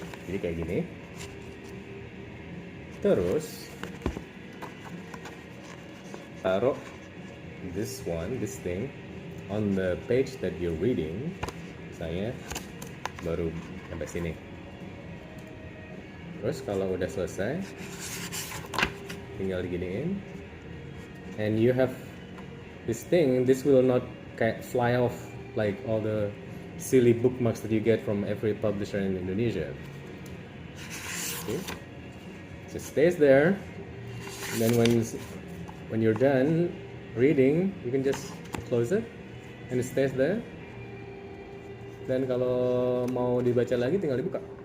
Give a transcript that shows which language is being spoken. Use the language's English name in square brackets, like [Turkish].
[Indonesian] Jadi kayak gini. Terus taruh [English] this thing on the page that you're reading. [Indonesian] Misalnya baru sampai sini. Terus kalau udah selesai, tinggal diginiin. [English] And you have this thing. This will not kayak fly off like all the silly bookmarks that you get from every publisher in Indonesia. Okay. So it stays there. And then when you're done reading, you can just close it, and it stays there. [Indonesian] Dan kalau mau dibaca lagi tinggal dibuka.